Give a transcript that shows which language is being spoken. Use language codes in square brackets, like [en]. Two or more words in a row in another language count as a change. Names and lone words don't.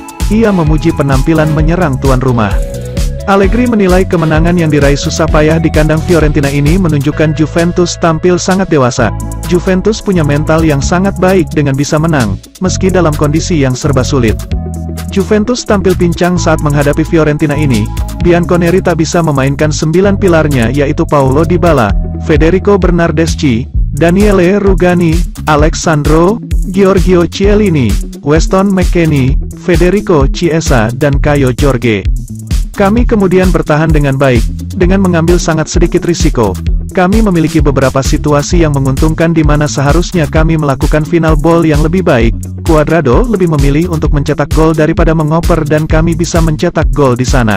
[id] Ia memuji penampilan menyerang tuan rumah. Allegri menilai kemenangan yang diraih susah payah di kandang Fiorentina ini menunjukkan Juventus tampil sangat dewasa. Juventus punya mental yang sangat baik dengan bisa menang, meski dalam kondisi yang serba sulit. Juventus tampil pincang saat menghadapi Fiorentina ini. Bianconeri tak bisa memainkan 9 pilarnya yaitu Paulo Dybala, Federico Bernardeschi, Daniele Rugani, Alessandro, Giorgio Chiellini, Weston McKennie, Federico Chiesa dan Caio Jorge. Kami kemudian bertahan dengan baik, dengan mengambil sangat sedikit risiko. Kami memiliki beberapa situasi yang menguntungkan di mana seharusnya kami melakukan [en] final ball [id] yang lebih baik. Cuadrado lebih memilih untuk mencetak gol daripada mengoper dan kami bisa mencetak gol di sana.